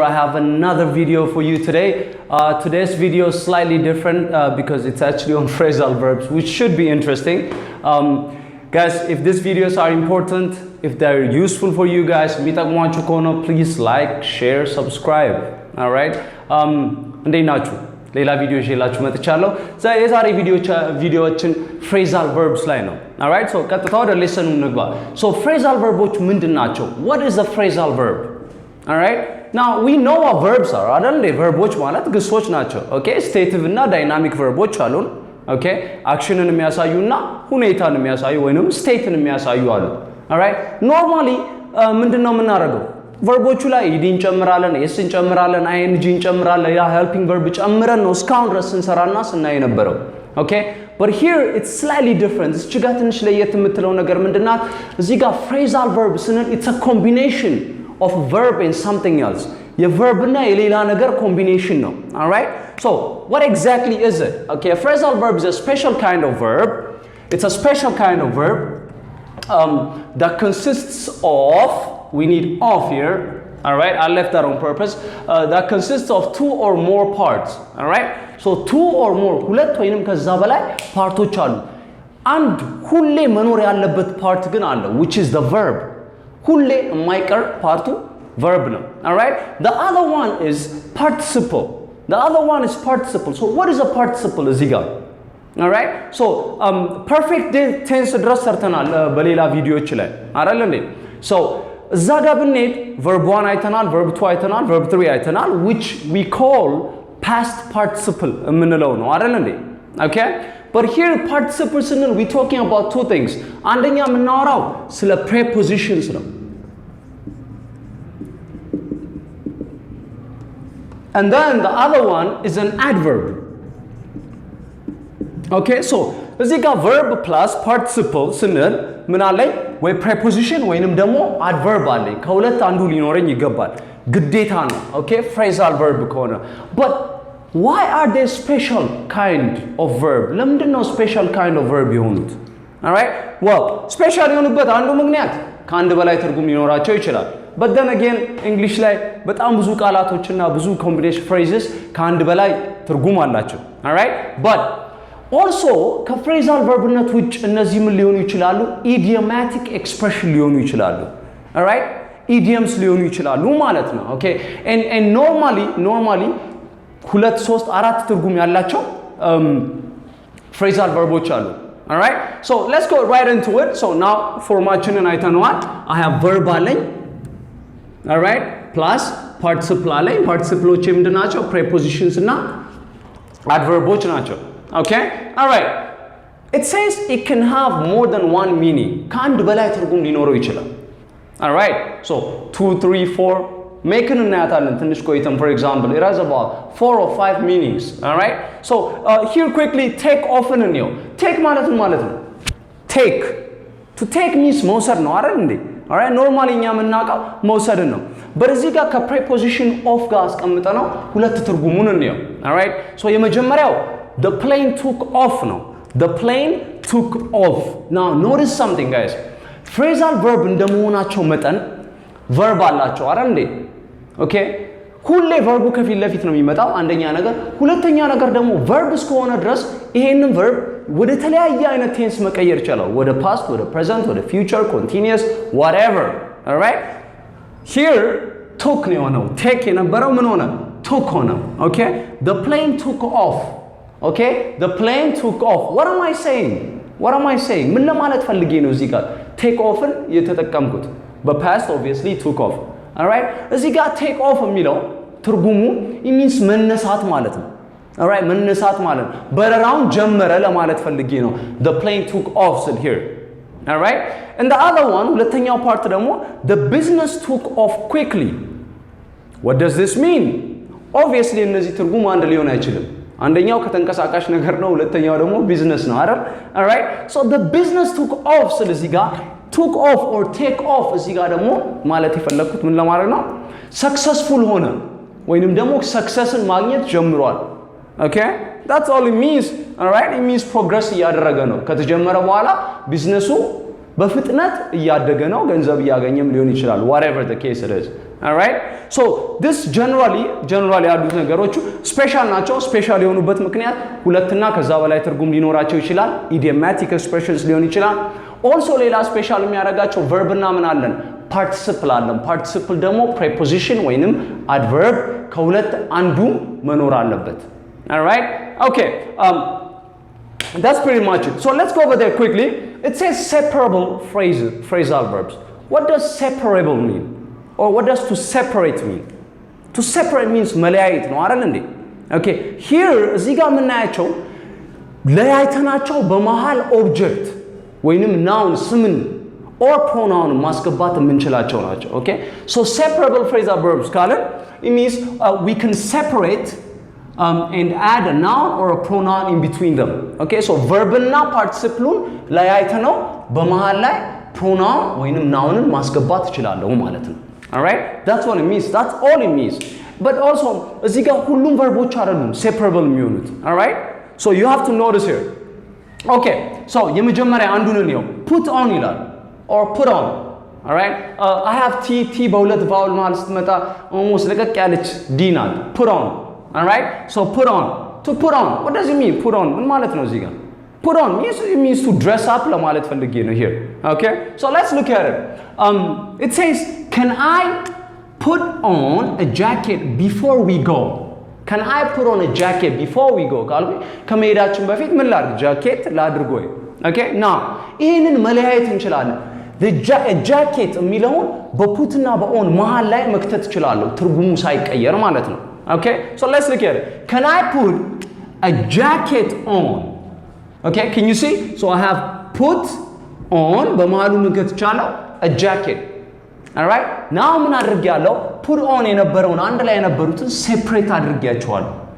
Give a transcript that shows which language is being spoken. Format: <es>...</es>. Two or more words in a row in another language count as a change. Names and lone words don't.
<en>I have another video for you today. Today's video is slightly different because it's actually on phrasal verbs, which should be interesting. Guys, if these videos are important, if they're useful for you guys, please like, share, subscribe. Alright?</en> <am>ሌላ ቪዲዮ ይዤላችሁ መጥቻለሁ። የዛሬ ቪዲዮችን</am> <en>phrasal verbs</en> <am>ላይ ነው።</am> <en>alright so</en> <am>ቀጥታ ወደ ሌሰኑ እንግባ።</am> <en>so phrasal verboች</en> <am>ምንድናቸው?</am> <en>what is a phrasal verb? alright now we know what verbs are አይደል?</en> <am>verboች ማለት ግሶች ናቸው።</am> <en>okay stative</en> <am>እና</am> <en>dynamic verboች</en> <am>አሉን።</am> <en>okay actionን</en> <am>የሚያሳዩና ሁኔታን የሚያሳዩ ወይንም stateን የሚያሳዩ አሉ።</am> <en>alright normally</en> <am>ምንድነው የምናደርገው? verboቹ ላይ ed እንጨምራለን s እንጨምራለን ing እንጨምራለን ያ</am> <en>helping verb</en> <am>ጨምረን ነው እስካሁን ድረስ እንሰራና ስናይ ነበረው</am> <en>okay but here it's slightly different</en> <am>እዚህ ጋር ትንሽ ለየት የምትለው ነገር ምንድናት እዚህ ጋር</am> <en>phrasal verb</en> <am>ስንል</am> <en>it's a combination of verb and something else</en> <am>የverb እና የሌላ ነገር</am> <en>combination ነው all right so what exactly is it okay a phrasal verb is a special kind of verb it's a special kind of verb that consists of we need off here all right I left that on purpose that consists of two or more parts all right so two or more</en> <am>ሁለት ወይንም ከዛ በላይ ፓርቶች አሉ አንድ ሁሌ መኖር ያለበት ፓርት ግን አለ</am> <en>which is the verb</en> <am>ሁሌ የማይቀር ፓርቱ verb ነው</am> <en>all right the other one is participle so what is a participle</en> <am>እዚህ ጋር</am> <en>all right so perfect tense</en> <am>ድረስ ሰርተናል በሌላ ቪዲዮዎች ላይ አይደል እንዴ so እዛ ጋር ብንሄድ verb 1 አይተናል verb 2 አይተናል verb 3 አይተናል</am> <en>which we call past participle</en> <am>የምንለው ነው አይደል እንዴ</am> <en>okay but here participle</en> <am>ስንል</am> <en>we talking about two things</en> <am>አንደኛ የምናወራው ስለ prepositions ነው</am> <en>and then the other one is an adverb okay so</en> <am>እዚህ ጋር</am> <en>verb plus participle</en> <am>ስንል ምን አለኝ ወይ preposition ወይንም ደግሞ adverb አለኝ ከሁለት አንዱ ሊኖረኝ ይገባል ግዴታ ነው okay</am> <en>phrasal verb ከሆነ but why are they special kind of verb</en> <am>ለምንድን ነው</am> <en>special kind of verb የሆኑት all right well special የሆኑበት</en> <am>አንዱ ምክንያት ከአንድ በላይ ትርጉም ሊኖራቸው ይችላል</am> <en>but then again english</en> <am>ላይ በጣም ብዙ ቃላቶችና ብዙ</am> <en>combination phrases</en> <am>ከአንድ በላይ ትርጉም አላቸው</am> <en>all right but also</en> <am>ከphrasal verbነት ውጭ እነዚህ ምን ሊሆኑ ይችላሉ</am> <en>idiomatic expression</en> <am>ሊሆኑ ይችላሉ</am> <en>all right idioms</en> <am>ሊሆኑ ይችላሉ ማለት ነው</am> <en>okay and normally</en> <am>ሁለት ሶስት አራት ትርጉም ያላቸው</am> <en>phrasal verboች አሉ all right so let's go right into it so now formationን አይተነዋል I have verb አለኝ all right plus participle አለኝ participleዎች ምንድናቸው prepositions እና adverbዎች ናቸው okay all right it says it can have more than one meaning</en> <am>ከአንድ በላይ ትርጉም ሊኖረው ይችላል</am> <en>all right so 2 3 4 make an</en> <am>እናያታለን ትንሽ ቆይተን</am> <en>for example it has about 4 or 5 meanings all right so here quickly take often in you take</en> <am>ማለት ነው</am> <en>take to take means</en> <am>መውሰድ ነው አይደል እንዴ</am> <en>all right normally</en> <am>እኛ የምናውቀው መውሰድ ነው but እዚህ ጋር ከ</am> <en>preposition of</en> <am>ጋር አስቀምጠነው ሁለት ትርጉሙን እንየው</am> <en>all right so</en> <am>የመጀመሪያው</am> <en>the plane took off no the plane took off now notice something guys phrasal verb</en> <am>እንደመሆናቸው መጠን verb አላቸው አይደል እንዴ okay ሁሌ verb ከፊት ለፊት ነው የሚመጣው አንደኛ ነገር ሁለተኛ ነገር ደግሞ verb እስከሆነ ድረስ ይሄንን verb ወደ ተለያየ አይነት tense መቀየር ይችላል ወደ past ወደ present ወደ</am> <en>future continuous whatever all right here took</en> <am>ነው የሆነው</am> <en>take የነበረው</en> <am>ምን ሆነ</am> <en>took ሆነ okay the plane took off okay the plane took off what am I saying</en> <am>ምን ለማለት ፈልጌ ነው እዚህ ጋር</am> <en>take offን የተጠቀምኩት በpast obviously took off all right</en> <am>እዚህ ጋር</am> <en>take off</en> <am>የሚለው ትርጉሙ</am> <en>it means</en> <am>መነሳት ማለት ነው all right መነሳት ማለት በረራውን ጀመረ ለማለት ፈልጌ ነው</am> <en>the plane took off said here all right and the other one</en> <am>ሁለተኛው ፓርት ደግሞ</am> <en>the business took off quickly what does this mean obviously</en> <am>እነዚህ ትርጉም አንድ ሊሆን አይችልም አንደኛው ከተንቀሳቃሽ ነገር ነው ሁለተኛው ደግሞ ቢዝነስ ነው አይደል</am> <en>all right so the business took off</en> <am>ስለዚህ ጋር</am> <en>took off or take off</en> <am>እዚህ ጋር ደግሞ ማለት የፈለኩት ምን ለማድረግ ነው successful ሆነ ወይንም ደግሞ successን ማግኘት ጀምሯል</am> <en>okay that's all it means all right it means progress</en> <am>እያደረገ ነው ከተጀመረ በኋላ ቢዝነሱ በፍጥነት እያደገ ነው ገንዘብ እያገኘም ሊሆን ይችላል</am> <en>whatever the case it is all right so this generally</en> <am>ያሉት ነገሮቹ ስፔሻል ናቸው ስፔሻል የሆኑበት ምክንያት ሁለትና ከዛ በላይ ትርጉም ሊኖራቸው ይችላል</am> <en>idiomatic expressions</en> <am>ሊሆን ይችላል also ሌላ ስፔሻል የሚያደርጋቸው verb እና ምን አለን participle አለን participle ደግሞ preposition ወይንም adverb ከሁለት አንዱ መኖር አለበት</am> <en>all right okay that's pretty much it so let's go over there quickly it says separable phrasal verbs what does separable mean or what does to separate mean to separate means</en> <am>መለያየት ነው አይደል እንዴ</am> <en>okay here</en> <am>እዚህ ጋር የምናያቸው ለያይተናቸው በመሃል ኦብጀክት ወይንም</am> <en>noun ስምን or pronoun</en> <am>ማስገባት የምንችላቸው ናቸው</am> <en>okay so separable phrasal verbs ካለ it means we can separate and add a noun or a pronoun in between them okay so</en> <am>verb እና participle ለያይተነው በመሃል ላይ pronoun ወይንም noun ማስገባት ይችላልው ማለት ነው</am> <en>all right that's what it means that's all it means but also</en> <am>እዚህ ጋር ሁሉም verboች አይደሉም separable የሚሆኑት all right</am> <en>so you have to notice here okay so</en> <am>የመጀመሪያ አንዱን ነው</am> <en>put on</en> <am>ይላል</am> <en>or put on all right I have t</en> <am>በሁለት vowel መሃል ስትመጣ almost ለቀቅ ያለች d ናት</am> <en>put on all right so put on to put on what does it mean put on</en> <am>ምን ማለት ነው እዚህ ጋር</am> <en>put on means to dress up</en> <am>ለማለት ፈልጌ ነው</am> <en>here okay so let's look at it it says can I put on a jacket before we go can I put on a jacket before we go ካልኩ</en> <am>ከመሄዳችን በፊት ምን ላድርግ ጃኬት ላድርግ ወይ</am> <en>okay now</en> <am>ይሄንን መለያየት እንችላለን</am> <en>the jacket</en> <am>የሚለውን በፑትና በኦን መሃል ላይ መክተት ይችላልው ትርጉሙ ሳይቀየር ማለት ነው</am> <en>okay so let's look at it can I put a jacket on okay can you see so I have put on</en> <am>በመሃሉ መክተት ይቻላል</am> <en>a jacket all right</en> <am>now ምን አድርጌያለሁ</am> <en>put on</en> <am>የነበረውን አንድ ላይ የነበሩትን separate አድርጌያቸዋለሁ</am>